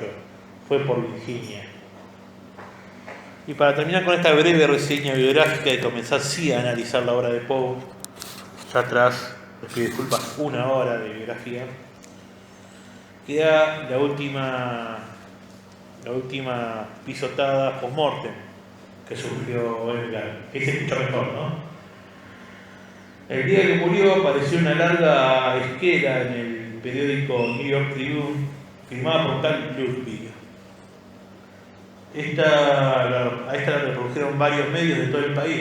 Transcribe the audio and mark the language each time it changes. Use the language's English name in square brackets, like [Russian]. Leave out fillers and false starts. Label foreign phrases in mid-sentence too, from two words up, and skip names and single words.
[Spanish] Fue por Virginia. Y para terminar con esta breve reseña biográfica y comenzar sí a analizar la obra de Poe, ya atrás, les pido disculpas, una hora de biografía, queda la última pisotada post-mortem que sufrió Edgar, que se escucha mejor, ¿no? El día que murió apareció una larga esquela en el periódico New York Tribune, firmada por tal Ludwig. A esta la reprodujeron varios medios de todo el país.